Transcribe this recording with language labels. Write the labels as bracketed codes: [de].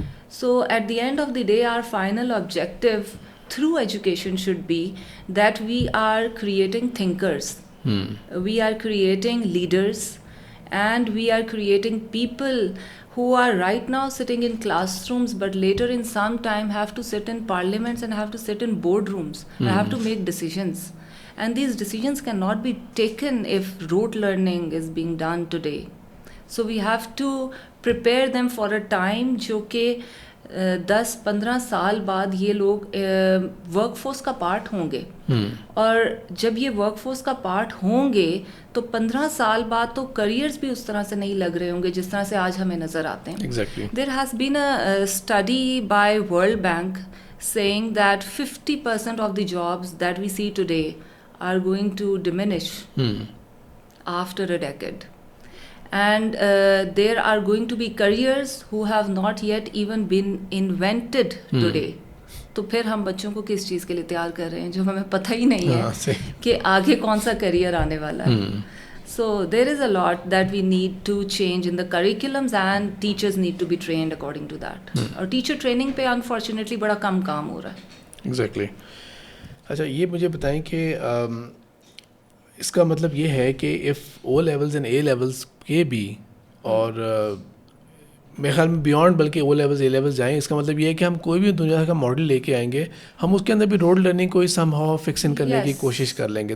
[en] So at the end of the day, our final objective through education should be that we are creating thinkers, we are creating leaders, and we are creating people who are right now sitting in classrooms but later in some time have to sit in parliaments and have to sit in boardrooms and have to make decisions. And these decisions cannot be taken if rote learning is being done today. So we have to prepare them for a time [ur] جو کہ 10-15 سال بعد یہ لوگ work force کا part ہوں گے, اور جب یہ ورک فورس کا پارٹ ہوں گے تو 15 سال بعد تو کریئرز بھی اس طرح سے نہیں لگ رہے ہوں گے جس طرح سے آج ہمیں نظر آتے ہیں. [en] There has been a study by World Bank saying that 50% of the jobs that we see today are going to diminish after a decade. And there are going to be careers who have not yet even been invented today. [ur] تو پھر ہم بچوں کو کس چیز کے لیے تیار کر رہے ہیں جو ہمیں پتہ ہی نہیں ہے کہ آگے کون سا کریئر آنے والا ہے. [en] So there is a lot that we need to change in the curriculums and teachers need to be trained according to that. [ur] اور teacher training پہ unfortunately بڑا کم کام ہو رہا ہے. [en] Exactly. [ur] اچھا یہ مجھے بتائیں کہ اس کا مطلب یہ ہے کہ [en] if O levels and A levels [ur] کے بھی اور میرے خیال میں بیانڈ بلکہ او لیولز اے لیولز جائیں. اس کا مطلب یہ ہے کہ ہم کوئی بھی دنیا کا ماڈل لے کے آئیں گے, ہم اس کے اندر بھی رول لرننگ کو [en] somehow fix in [ur] کرنے کی کوشش کر لیں گے.